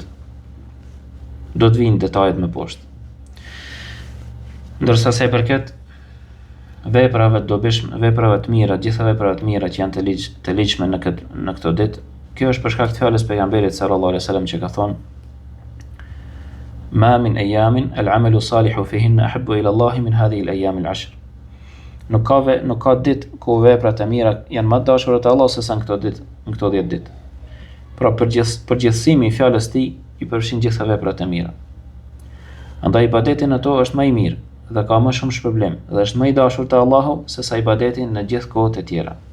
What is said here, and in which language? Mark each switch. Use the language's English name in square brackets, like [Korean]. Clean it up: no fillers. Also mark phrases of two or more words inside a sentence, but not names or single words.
[Albanian] Do të vinë detajet më poshtë. Ndërsa sa i përket veprave të dobishme, veprave të mira, gjitha veprat të mira që janë të ligjshme në këto ditë, Kjo është për shkak të fjalës pejgamberit [Arabic] صلى الله عليه وسلم [Albanian] që ka thonë: [Arabic] "ما من أيام العمل صالح فيهن أحب إلى الله من هذه الأيام العشر." [Albanian] Nuk ka ditë ku veprat e mira janë më të dashura te Allah se sa në këto 10 ditë. Pra përgjithësimi i fjalës tij i përfshin gjitha veprat e mira. Andaj ibadeti në to është më i mirë dhe ka më shumë shpërblim dhe është më i dashur te Allahu se sa ibadeti në gjithë kohët e tjera.